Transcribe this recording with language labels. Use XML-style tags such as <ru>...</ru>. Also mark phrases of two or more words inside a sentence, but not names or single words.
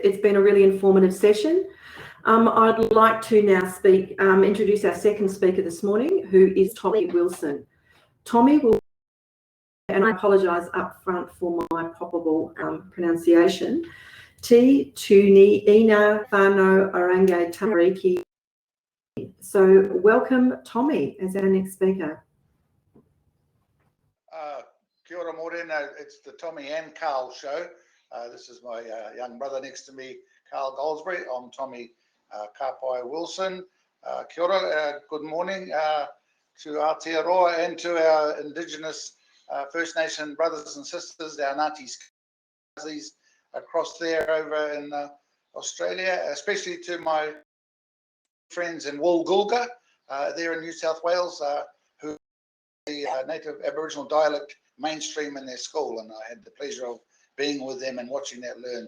<en>It's been a really informative session. I'd like to now introduce our second speaker this morning, who is Tommy Wilson. Tommy will, and I apologise up front for my probable pronunciation, Tuinga, Whānau, Oranga, Tamariki. So welcome, Tommy, as our next speaker.</en> <mi>Kia ora morena,</mi> <en>it's the Tommy and Carl show. This is my young brother next to me, Carl Goldsbury. I'm Tommy Kapai Wilson.</en> <mi>Kia ora,</mi> <en>good morning to Aotearoa and to our Indigenous First Nation brothers and sisters, our Ngāti Skazis across there over in Australia, especially to my friends in Woolgoolga there in New South Wales, who the native Aboriginal dialect mainstream in their school, and I had the pleasure of being with them and watching that learn.</en>